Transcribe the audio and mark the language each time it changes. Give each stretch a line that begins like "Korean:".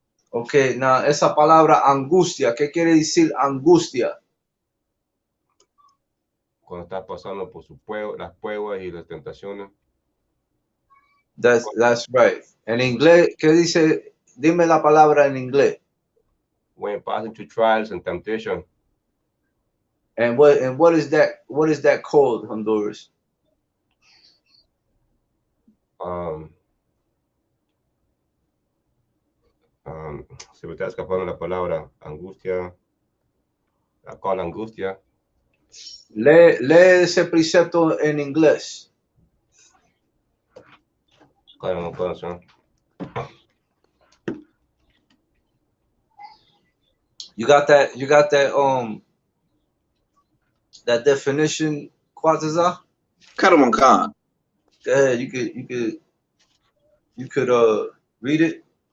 English: Ok, now
Spanish: esa palabra angustia, ¿qué quiere decir angustia? Cuando está pasando por las pruebas y las tentaciones.
English: That's right.
Spanish: En inglés, ¿qué dice? Dime la palabra en inglés.
English: When passing through trials and temptation. And what is that? What is that called, Honduras?
Spanish: Se me está escapando la palabra angustia. La cual angustia. Lee ese precepto en inglés.
English: You got that that definition, Quataza? Karaman Khan. Go ahead. You could read it.